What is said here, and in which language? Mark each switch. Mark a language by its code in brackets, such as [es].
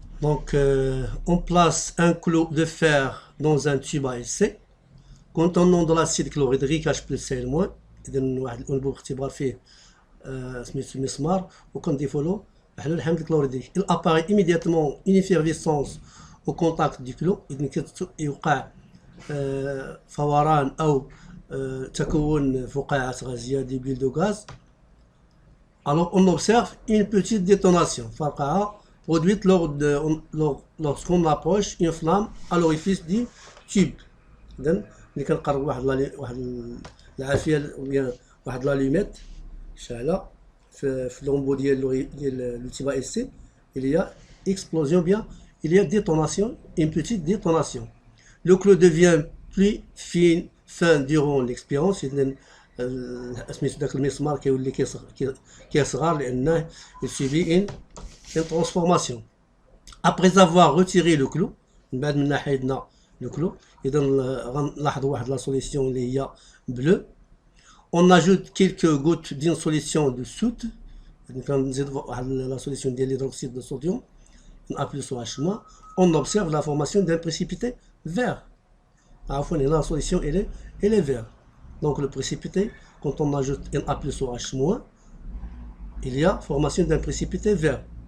[fr] Donc on place un clou de fer dans un tube à essai contenant de l'acide chlorhydrique H+Cl-. [ar] إذا واحد الأنبوب اختبار فيه سميتو المسمار وكنضيفوا له حلول الحمض الكلوريدريك. [fr] Il apparaît immédiatement une effervescence au contact du clou. [ar] إذا يوقع فوران أو تكون فقاعات غازية des bulles de gaz. [fr] Alors on observe une petite détonation فرقعة produite lorsqu'on approche une flamme à l'orifice du tube. [ar] إذا ملي كنقرب واحد العافيه ولا واحد لاليميت شاعله في لومبو ديال لو تيب اس سي il y a explosion, bien il y a détonation, une petite détonation. [fr] Le clou devient plus fin durant l'expérience. [ar] سميتو داك المسمار كيولي كيصغر لانه il subit une transformation. Après avoir retiré le clou, من بعد ما حيدنا le clou, إذا غنلاحظوا واحد لا سوليسيون اللي هي bleue. [fr] On ajoute quelques gouttes d'une solution de soude. La solution de l'hydroxyde de sodium, A plus OH-. On observe la formation d'un précipité vert. La solution elle est verte. Donc le précipité, quand on ajoute Na plus OH-, il y a formation d'un précipité vert.